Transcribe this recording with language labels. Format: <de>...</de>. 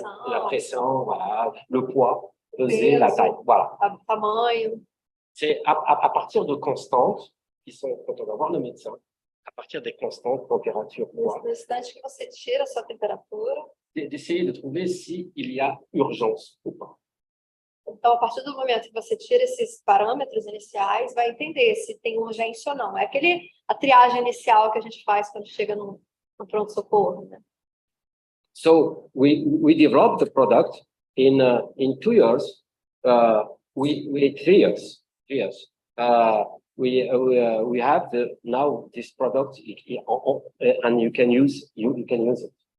<fr>la pression, voilà, le poids, peser, la taille, voilà.</fr> <pt>Tamanho.</pt> <fr>C'est à partir de constantes qui sont, quand on va voir le médecin, à partir des constantes, température, poids.</fr> <pt>No instante que você tira a sua temperatura,</pt> <fr>d'essayer de trouver s'il y a urgence ou pas.</fr> <pt>Então, a partir do momento que você tira esses parâmetros iniciais, vai entender se tem urgência ou não. É a triagem inicial que a gente faz quando chega no pronto-socorro, né?</pt> <en>So we developed the product in 2 years. We 3 years. 3 years. We have now this product, and you can use it.</en>